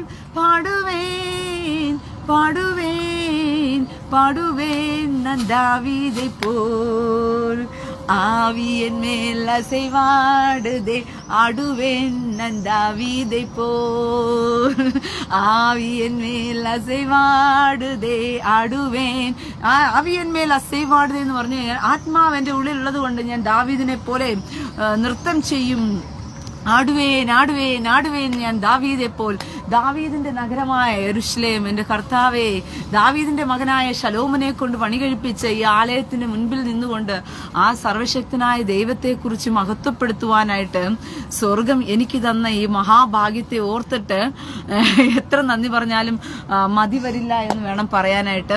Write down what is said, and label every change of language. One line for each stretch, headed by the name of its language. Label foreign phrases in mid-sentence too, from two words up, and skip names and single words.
Tamil: பாடுவேன் பாடுவேன் பாடுவேன் நான் தாவீதை போல். ஆவியின் மேல் அசைவாடுதே ஆடுவேன் நான் தாவீதை போல். ஆவியின் மேல் அசைவாடுதே ஆடுவேன். ஆவியின் மேல் அசைவாடுதே
Malayalam: എന്ന് പറഞ്ഞു കഴിഞ്ഞാൽ ആത്മാവ് എന്റെ ഉള്ളിലുള്ളത് കൊണ്ട് ഞാൻ ദാവീദിനെ പോലെ നൃത്തം ചെയ്യും.
Tamil: ஆடுவேன் ஆடுவேன் ஆடுவேன் ஞான் தாவீதை போல்.
Malayalam: ദാവീദിന്റെ നഗരമായ യെരൂശലേം, എന്റെ കർത്താവേ, ദാവീദിന്റെ മകനായ ശലോമനെ കൊണ്ട് പണി കഴിപ്പിച്ച ഈ ആലയത്തിന് മുൻപിൽ നിന്നുകൊണ്ട് ആ സർവശക്തനായ ദൈവത്തെക്കുറിച്ച് മഹത്വപ്പെടുത്തുവാനായിട്ട് സ്വർഗം എനിക്ക് തന്ന ഈ മഹാഭാഗ്യത്തെ ഓർത്തിട്ട് എത്ര നന്ദി പറഞ്ഞാലും മതി വരില്ല എന്ന് വേണം പറയാനായിട്ട്.